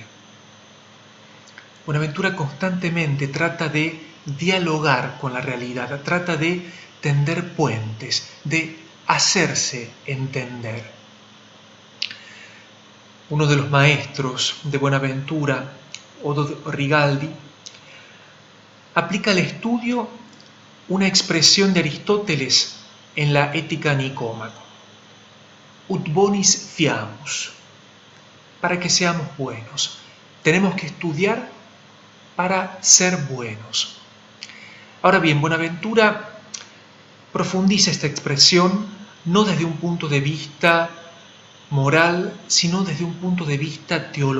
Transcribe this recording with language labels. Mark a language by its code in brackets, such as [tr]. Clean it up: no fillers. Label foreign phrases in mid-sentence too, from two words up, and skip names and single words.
[es] Buenaventura constantemente trata de dialogar con la realidad, trata de tender puentes, de hacerse entender. Uno de los maestros de Buenaventura, Odo Rigaldi, aplica al estudio una expresión de Aristóteles en la Ética Nicómaco: [la] ut bonis fiamus, [es] para que seamos buenos. Tenemos que estudiar para ser buenos. Ahora bien, Buenaventura profundiza esta expresión no desde un punto de vista moral, sino desde un punto de vista teológico.